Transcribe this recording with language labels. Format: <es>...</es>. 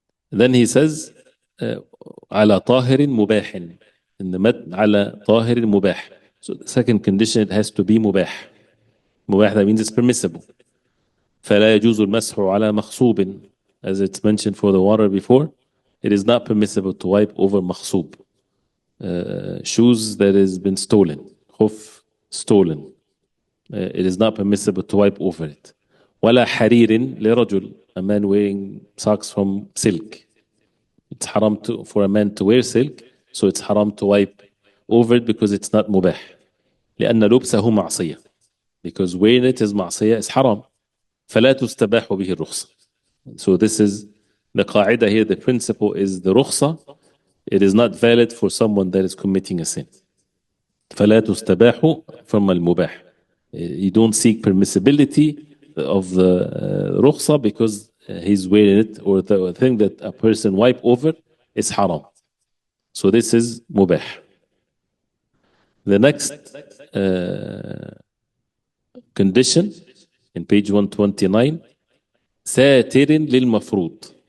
<en>Then he says</en> <ar>على طاهر مباح.</ar> <en>In the mat</en> <ar>على طاهر مباح.</ar> <en>So the second condition, it has to be مباح. مباح, that means it's permissible.</en> <ar>فلا يجوز المسح على مغصوب.</ar> <en>As it's mentioned for the water before, it is not permissible to wipe over مغصوب. Shoes that has been stolen, khuf stolen, it is not permissible to wipe over it.</en> <ar>ولا حرير لرجل,</ar> <en>a man wearing socks from silk. It's haram for a man to wear silk, so it's haram to wipe over it because it's not mubah.</en> <ar>لأن لبسه معصية,</ar> <en>because wearing it is معصية, is haram.</en> <ar>فلا تستباح به الرخصة.</ar> <en>So this is the qaida here. The principle is the rukhsa. It is not valid for someone that is committing a sin.</en> <ar>فلا تستباح from المباح.</ar> <en>You don't seek permissibility of the rukhsa because he's wearing it, or the thing that a person wipe over is haram. So this is mubah. The next condition in page 129,</en> <ar>ساتر للمفروض.</ar>